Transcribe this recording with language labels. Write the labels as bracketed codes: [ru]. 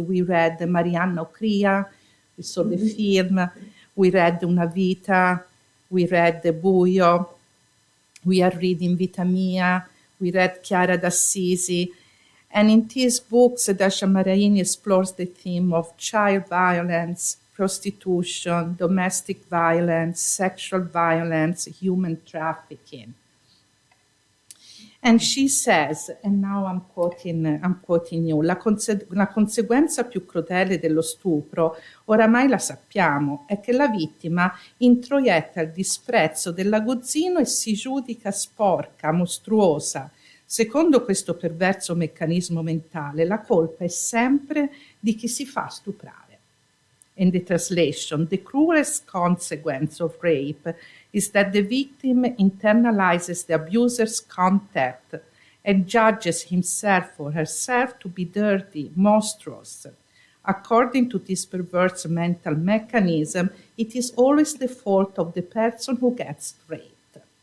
[en] We read Marianna Ocria, we saw the film, we read Una Vita, we read Buio, we are reading Vita Mia, we read Chiara d'Assisi. And in these books, Dacia Maraini explores the theme of child violence, prostitution, domestic violence, sexual violence, human trafficking. And she says, and now I'm quoting you, [it] la conseguenza più crudele dello stupro, oramai la sappiamo, è che la vittima introietta il disprezzo dell'aguzzino e si giudica sporca, mostruosa. Secondo questo perverso meccanismo mentale, la colpa è sempre di chi si fa stuprare. [en] In the translation, the cruelest consequence of rape is that the victim internalizes the abuser's contact and judges himself or herself to be dirty, monstrous. According to this perverse mental mechanism, it is always the fault of the person who gets raped.